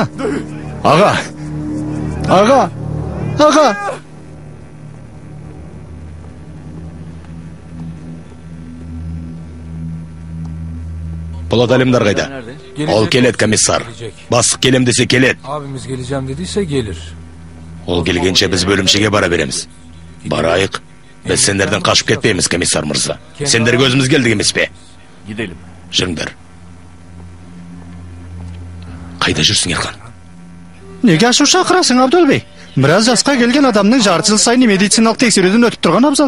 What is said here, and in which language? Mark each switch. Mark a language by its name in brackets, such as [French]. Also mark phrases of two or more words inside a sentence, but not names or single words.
[Kazakh] Аға? Аға? Аға? Polat Alemdar қайда? Ол келет, комиссар. Бастық келем десе келет. [Turkish] Abimiz geleceğim dediyse gelir. [Kazakh] Ол келгенше біз бөлімшеге бара береміз. Барайық. Біз сендерден қашып кетпейміз, комиссар мырза. Сендерге өзіміз келдік емес пе? [Turkish] Gidelim. [Kazakh] Жүріңдер. Қайда жүрсің, Ерхан? Неге ашу шақырасың, Абдулбей? Біраз жасқа келген адамның жарты жыл сайын медициналық тексеруден өтіп тұрған абзал.